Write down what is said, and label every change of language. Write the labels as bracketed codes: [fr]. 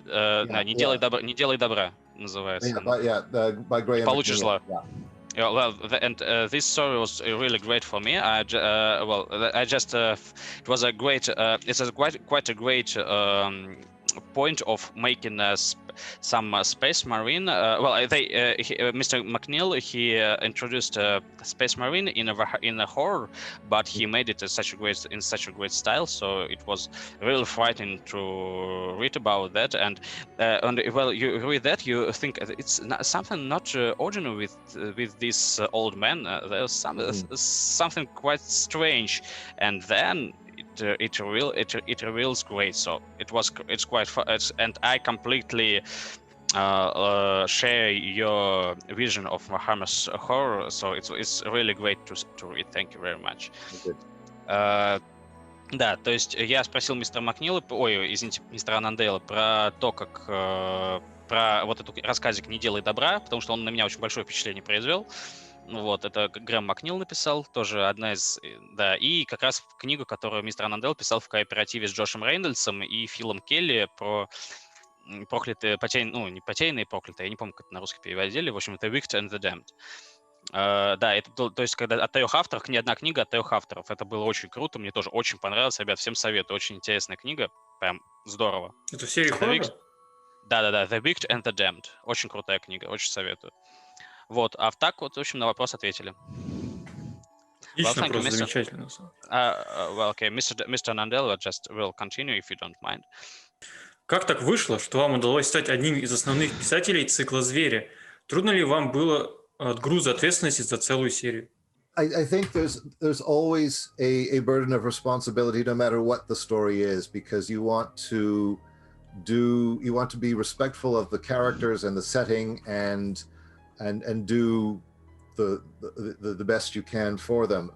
[ru] Не делай добра называется. [en] By Graham. [ru] Получишь зла. [en] Yeah, this story was really great for me. It was a great. It's quite a great point of making some space marine. Mr. McNeil, he introduced space marine in a horror, but he made it in such a great style. So it was really frightening to read about that. And you read that, you think it's something not ordinary with this old man. There's something quite strange, and then it reveals great. So it's quite fun, and I completely share your vision of Warhammer's horror. So it's really great to read. Thank you very much. [ru] Да, то есть я спросил мистера мистера Аннандейла про то, как про вот эту рассказик «Не делай добра», потому что он на меня очень большое впечатление произвел. Вот, это Грэм Макнил написал, тоже одна из, и как раз книгу, которую мистер Аннандейл писал в кооперативе с Джошем Рейнольдсом и Филом Келли про проклятые, не потерянные, проклятые, я не помню, как это на русский переводили, в общем, The Wicked and the Damned. Это то есть, когда от 3 авторов, не одна книга от 3 авторов, это было очень круто, мне тоже очень понравилось, ребят, всем советую, очень интересная книга, прям здорово. Это в серии хоррора? Да, The Wicked and the Damned, очень крутая книга, очень советую. Вот, а так вот, в общем, на вопрос ответили. Отлично, просто замечательно. [en] Mr. Annandale just will continue, if you don't mind. [ru] Как так вышло, что вам удалось стать одним из основных писателей цикла «Звери»? Трудно ли вам было от груза ответственности за целую серию? [en] I think there's always a burden of responsibility, no matter what the story is, because you want to be respectful of the characters and the setting, and and do the best you can for them.